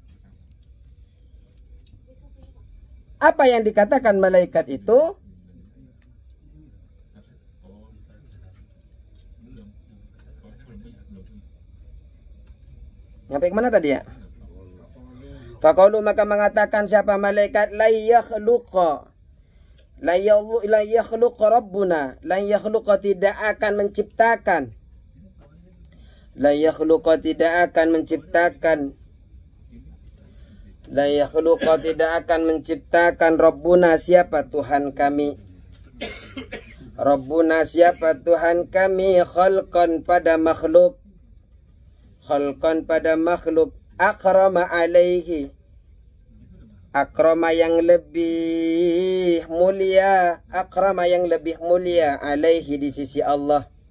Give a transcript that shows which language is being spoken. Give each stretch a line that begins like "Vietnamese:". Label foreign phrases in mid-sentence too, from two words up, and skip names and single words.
Indonesian: Apa yang dikatakan malaikat itu? Nyampe kemana tadi ya? Faqalu, maka mengatakan siapa malaikat,
Arabic: لا يخلق ربنا، لا يخلق
Indonesian: tidak akan menciptakan,
Arabic: لا يخلق
Indonesian: tidak akan menciptakan,
Arabic: لا يخلق
Indonesian: tidak akan menciptakan rabbuna siapa Tuhan kami, Rabbuna siapa Tuhan kami, khalqan pada makhluk, khalqan pada makhluk,
Arabic: أكرم عليه,
Indonesian: akrama yang lebih mulia, akrama yang lebih mulia alaihi di sisi Allah.